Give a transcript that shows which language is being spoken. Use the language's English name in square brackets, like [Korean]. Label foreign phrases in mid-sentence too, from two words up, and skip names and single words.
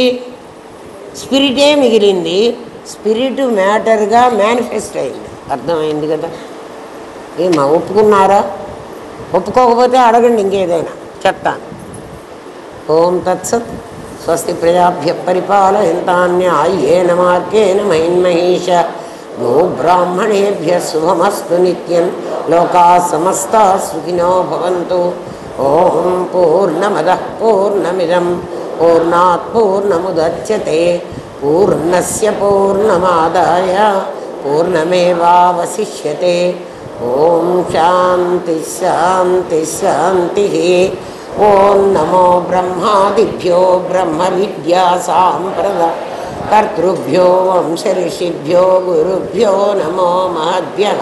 [Telugu] స్పిరిటే మిగిలింది. స్పిరిట్ మ్యాటర్గా మేనిఫెస్ట్ అయింది. అర్థమైంది కదా? ఏమా ఒప్పుకున్నారా? ఒప్పుకోకపోతే అడగండి, ఇంకేదైనా చెప్తాను. [Sanskrit] ఓం తత్సత్. స్వస్తి ప్రజాభ్య పరిపాలయంతాన్యాయేన మార్గేణ మహిన్మహీష. గో బ్రాహ్మణేభ్య శుభమస్తు నిత్యం. లోకా సమస్తా సుఖినో భవంతు. ఓం పూర్ణమదః పూర్ణమిదం పూర్ణాత్ పూర్ణముదచ్యతే పూర్ణస్య పూర్ణమాదాయ పూర్ణమేవావశిష్యతే. ఓం శాంతి శాంతి శాంతి. ఓం నమో బ్రహ్మాదిభ్యో బ్రహ్మ విద్యా సాంప్రదాయకర్తృభ్యో వంశ ఋషిభ్యో గురుభ్యో నమో మహద్భ్యః.